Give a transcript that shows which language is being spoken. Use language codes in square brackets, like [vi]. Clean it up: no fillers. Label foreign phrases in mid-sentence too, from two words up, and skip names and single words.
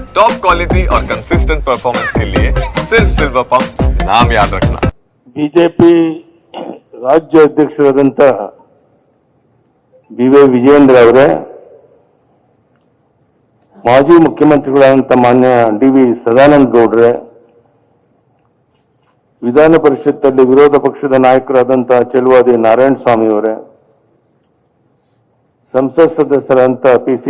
[en] top quality [hi] और [en] consistent performance [hi] के लिए सिर्फ सिल्वर पंप नाम याद रखना। [kn] ಬಿಜೆಪಿ ರಾಜ್ಯ ಅಧ್ಯಕ್ಷರಾದಂಥ ಬಿ.ವೈ. ವಿಜಯೇಂದ್ರ ಅವರೇ, ಮಾಜಿ ಮುಖ್ಯಮಂತ್ರಿಗಳಾದಂಥ ಮಾನ್ಯ ಡಿ.ವಿ. ಸದಾನಂದ ಗೌಡ್ರೆ, ವಿಧಾನ ಪರಿಷತ್ತಲ್ಲಿ ವಿರೋಧ ಪಕ್ಷದ ನಾಯಕರಾದಂಥ ಚೆಲುವಾದಿ ನಾರಾಯಣಸ್ವಾಮಿ ಅವರೇ, ಸಂಸತ್ ಸದಸ್ಯರಾದಂಥ ಪಿ.ಸಿ.